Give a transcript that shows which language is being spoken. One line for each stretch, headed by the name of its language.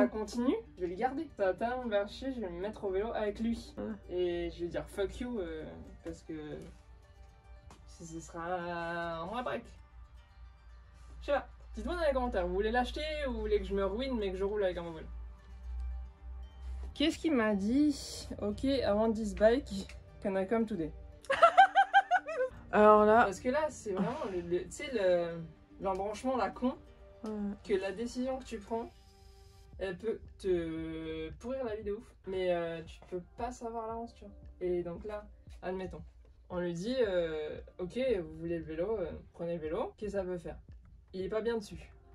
French: ça continue, je vais le garder. Ça va tellement me faire chier, je vais me mettre au vélo avec lui. Ouais. Et je vais dire
English: fuck you
French: parce que ce sera un vrai break. Je sais pas. Dites-moi dans les commentaires, vous voulez l'acheter ou vous voulez que je me ruine mais que je roule avec un vélo? Qu'est-ce qu'il m'a dit?
English: Ok, I want this bike, can I come today?
French: Alors là. Parce que là, c'est vraiment tu sais, l'embranchement, la con, que la décision que tu prends, elle peut te pourrir la vie de ouf, mais tu peux pas savoir à l'avance, tu vois. Et donc là, admettons, on lui dit, ok, vous voulez le vélo, prenez le vélo, qu'est-ce que ça peut faire? Il est pas bien dessus.